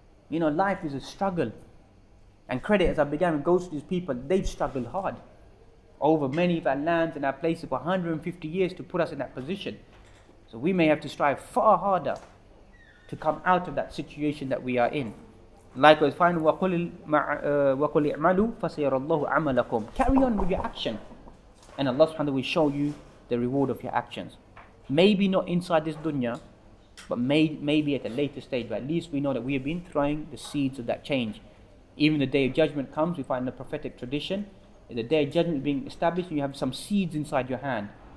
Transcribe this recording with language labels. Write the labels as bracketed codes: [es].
[en] Life is a struggle. And credit, as I began, goes to these people, they've struggled hard over many of our lands and our places for 150 years to put us in that position. So we may have to strive far harder to come out of that situation that we are in. Likewise, find [ar] وَقُلِ اعْمَلُوا فَسَيَرَ اللَّهُ عَمَلَكُمْ. [en] Carry on with your action, and Allah subhanahu wa ta'ala will show you the reward of your actions. Maybe not inside this dunya, but maybe at a later stage. But at least we know that we have been throwing the seeds of that change. Even the day of judgment comes, we find in the prophetic tradition, the day of judgment being established, you have some seeds inside your hand.